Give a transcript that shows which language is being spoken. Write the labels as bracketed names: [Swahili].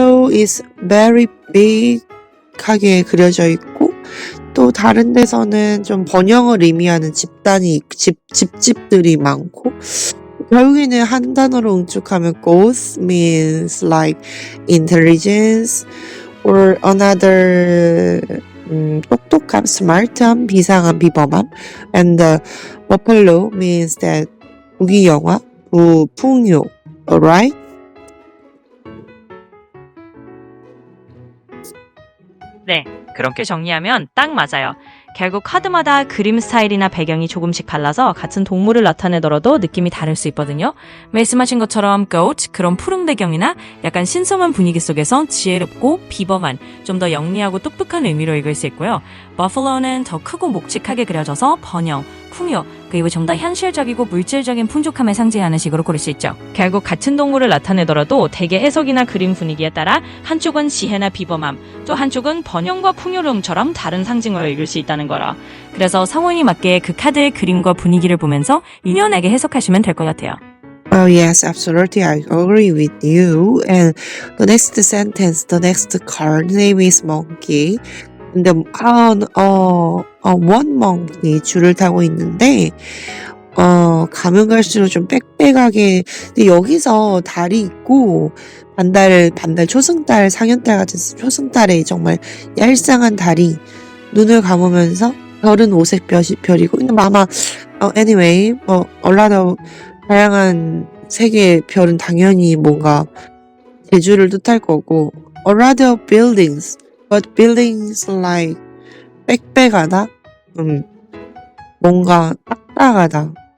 [English] is very big [Korean] 하게 그려져 있고, 또 다른 데서는 좀 번영을 의미하는 집집들이 많고, 결국에는 한 단어로 응축하면 [English] goth means like intelligence or another [Korean] 똑똑함, smart함, 비상함, 비범함, [English] and the buffalo means that [Korean] 부귀영화, 풍요, alright? 네, 그렇게 정리하면 딱 맞아요. 결국 카드마다 그림 스타일이나 배경이 조금씩 달라서 같은 동물을 나타내더라도 느낌이 다를 수 있거든요. 말씀하신 것처럼 goat, 그런 푸른 배경이나 약간 신성한 분위기 속에서 지혜롭고 비범한, 좀 더 영리하고 똑똑한 의미로 읽을 수 있고요. buffalo는 더 크고 묵직하게 그려져서 번영, 풍요, 그리고 좀 더 현실적이고 물질적인 풍족함을 상징하는 식으로 고를 수 있죠. 결국 같은 동물을 나타내더라도 대개 해석이나 그림 분위기에 따라 한쪽은 지혜나 비범함, 또 한쪽은 번영과 풍요로움처럼 다른 상징으로 읽을 수 있다는 거라. 그래서 상황에 맞게 그 카드의 그림과 분위기를 보면서 유연하게 해석하시면 될 것 같아요. [English] Oh yes, absolutely. I agree with you. And the next sentence, the next card name is monkey. [Korean] 근데 [English] one monkey [Korean] 줄을 타고 있는데 가면 갈수록 좀 빽빽하게. 근데 여기서 달이 있고 반달 초승달 상현달 같은 초승달에 정말 얄쌍한 달이 눈을 감으면서 별은 오색 별이고. 근데 아마 anyway 얼라더 다양한 색의 별은 당연히 뭔가 제주를 뜻할 거고. [English] A lot of buildings, but buildings like [Korean] 빽빽하다, 뭔가 딱딱하다.